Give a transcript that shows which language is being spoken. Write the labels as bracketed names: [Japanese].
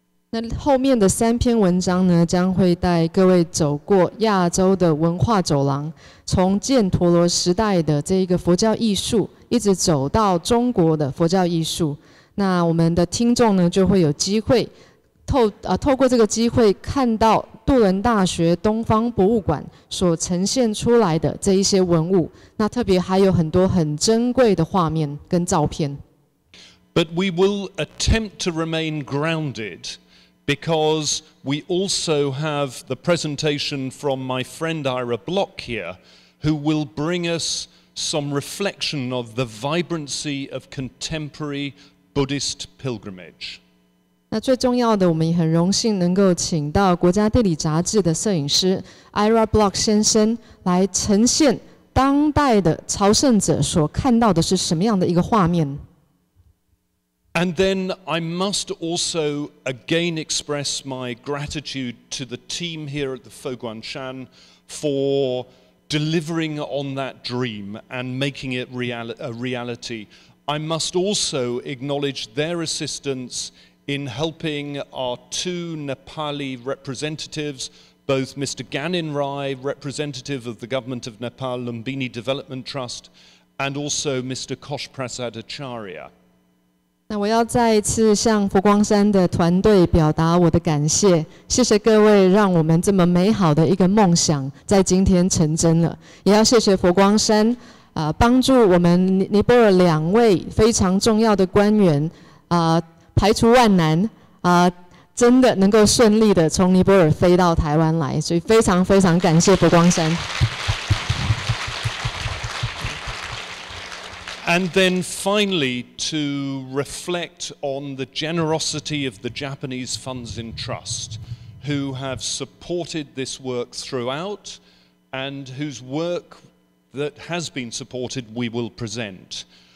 [Chinese] 那后面的3篇文章呢，将会带各位走过亚洲的文化走廊，从犍陀罗时代的这一个佛教艺术，一直走到中国的佛教艺术。那我们的听众呢，就会有机会透过这个机会，看到杜伦大学东方博物馆所呈现出来的这一些文物。那特别还有很多很珍贵的画面跟照片。 [English] But we will attempt to remain grounded because we also have the presentation from my friend Ira Block here, who will bring us some reflection of the vibrancy of contemporary Buddhist pilgrimage. [Chinese] 那最重要的，我们也很荣幸能够请到国家地理杂志的摄影师 Ira Block 先生来呈现当代的朝圣者所看到的是什么样的一个画面。 [English] And then I must also again express my gratitude to the team here at the Fo Guangshan for delivering on that dream and making it a reality. I must also acknowledge their assistance in helping our 2 Nepali representatives, both Mr. Ganin Rai, representative of the government of Nepal, Lumbini Development Trust, and also Mr. Kosh Prasad Acharya. [Chinese] 那我要再一次向佛光山的团队表达我的感谢，谢谢各位让我们这么美好的一个梦想在今天成真了，也要谢谢佛光山帮助我们尼泊尔2位非常重要的官员排除万难真的能够顺利的从尼泊尔飞到台湾来，所以非常非常感谢佛光山。 [English] And then finally, to reflect on the generosity of the Japanese Funds in Trust, who have supported this work throughout and whose work that has been supported we will present.